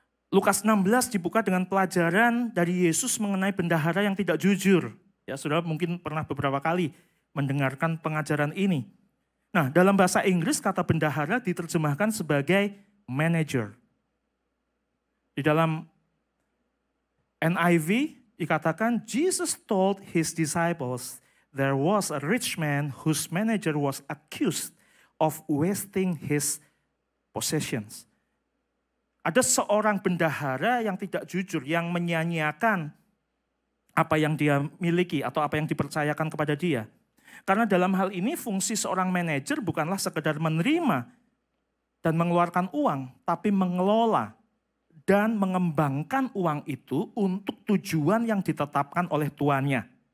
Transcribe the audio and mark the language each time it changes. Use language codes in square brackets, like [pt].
[id] Lukas 16 dibuka dengan pelajaran dari Yesus mengenai bendahara yang tidak jujur. Ya, saudara mungkin pernah beberapa kali mendengarkan pengajaran ini. Nah, dalam bahasa Inggris kata bendahara diterjemahkan sebagai manager. Di dalam NIV dikatakan, [en] Jesus told his disciples, there was a rich man whose manager was accused of wasting his possessions. [id] Ada seorang bendahara yang tidak jujur, yang menyia-nyiakan apa yang dia miliki atau apa yang dipercayakan kepada dia. Karena dalam hal ini fungsi seorang manajer bukanlah sekedar menerima dan mengeluarkan uang, tapi mengelola dan mengembangkan uang itu untuk tujuan yang ditetapkan oleh tuannya.